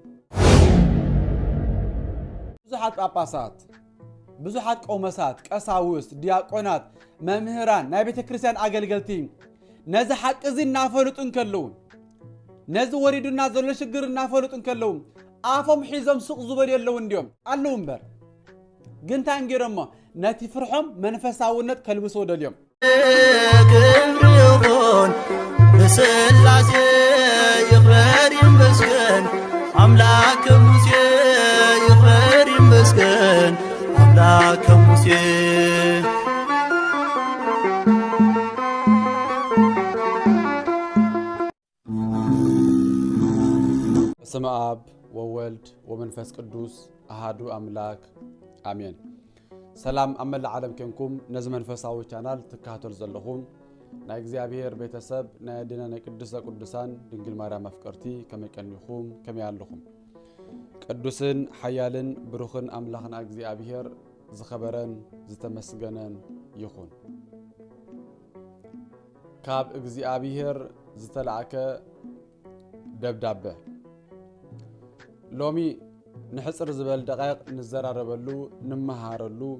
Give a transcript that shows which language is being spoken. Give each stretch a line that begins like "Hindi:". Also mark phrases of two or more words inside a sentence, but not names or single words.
Tigrinya: ብዙሓት ጳጳሳት ብዙሓት ቆሞሳት ቀሳውስት ዲያቆናት መምህራን ናይ ቤተ ክርስቲያን ኣገልገልቲ ነዚ ሓቂ እዚ እናፈሉጡ እንከለዉ ነዚ ወሪዱና ዘሎ ሽግር እናፈሉጡ እንከለዉ ኣፎም ሒዞም ስቕ ዝበሉ የለዉ እንዲዮም ኣለዉ እምበር ግን እንታይ ገይሮሞ ነቲ ፍርሖም መንፈሳውነት ከልብስዎ ደልዮም ክብሪ ይኹን ብስላሴ ይኽበር ይመስገን ኣምላክ ሙሴ ይኽበር ይመስገን ኣምላክ ሙሴ
Geez: በስመ አብ ወወልድ ወመንፈስ ቅዱስ አሃዱ አምላክ አሜን።
Tigrinya: ሰላም አመላ ዓለም ከንኩም ነዚ መንፈሳዊ ቻናል ትካተሉ ዘለኹም ናይ እግዚአብሔር ቤተሰብ ናይ ድና ናይ ቅዱስ ቅዱሳን ድንግል ማርያም አፍቀርቲ ከመቀኒኹም ከመያለኹም ቅዱስን ሓያልን ብሩኽን አምላኽና እግዚአብሔር ዝኸበረን ዝተመስገነን ይኹን። ካብ እግዚአብሔር ዝተላእከ ደብዳቤ ሎሚ ንሕፅር ዝበል ደቂቕ ንዘራረበሉ ንመሃረሉ